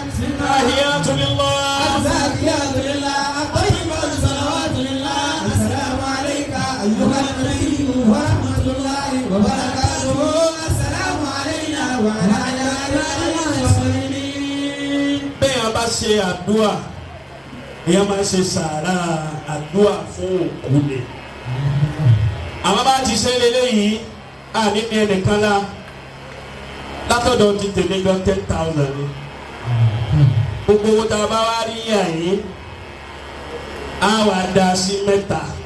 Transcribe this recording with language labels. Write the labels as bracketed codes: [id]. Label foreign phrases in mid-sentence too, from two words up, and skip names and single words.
[ar] التحيات لله. الزاكيات لله الطيبات صلوات لله السلام عليك أيها النبي ورحمة الله وبركاته السلام علينا وعلى عباد الصالحين. [yo] bẹ́ẹ̀ a bá ṣe àdúrà èèyàn máa ṣe sàárà àdúrà fún òkú ni. àwọn bá ti ṣe lélẹ́yìí àní ní ẹnìkan lá látọ̀dọ̀ ti tèmi gan 10,000 ni. gbogbo owó tá a bá wá rí yàyín á wà dá sí mẹ́ta.